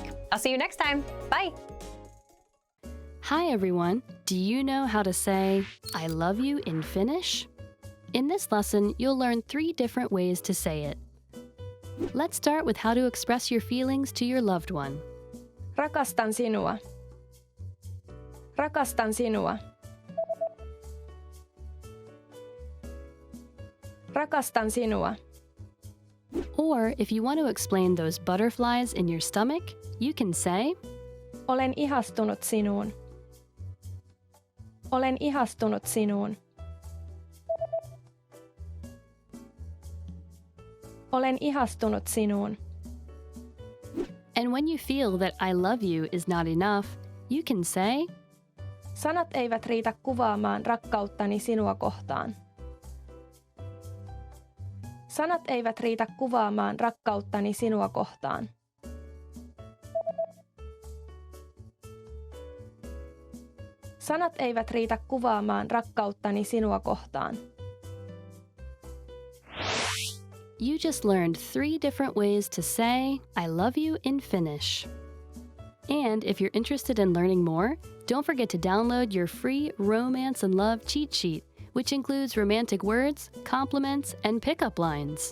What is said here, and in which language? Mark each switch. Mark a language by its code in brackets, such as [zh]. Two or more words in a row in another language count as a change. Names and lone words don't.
[en] I'll see you next time. Bye! Hi everyone! Do you know how to say, I love you in Finnish? In this lesson, you'll learn 3 different ways to say it. Let's start with how to express your feelings to your loved one. [fi] Rakastan sinua. Rakastan sinua. Rakastan sinua. [en] Or if you want to explain those butterflies in your stomach, you can say, [fi] Olen ihastunut sinuun. Olen ihastunut sinuun. Olen ihastunut sinuun. [en] And when you feel that I love you is not enough, you can say, [fi] Sanat eivät riitä kuvaamaan rakkauttani sinua kohtaan. Sanat eivät riitä kuvaamaan rakkauttani sinua kohtaan. Sanat eivät riitä kuvaamaan rakkauttani sinua kohtaan. [en] You just learned 3 different ways to say, I love you in Finnish. And if you're interested in learning more, don't forget to download your free Romance and Love cheat sheet, which includes romantic words, compliments, and pickup lines.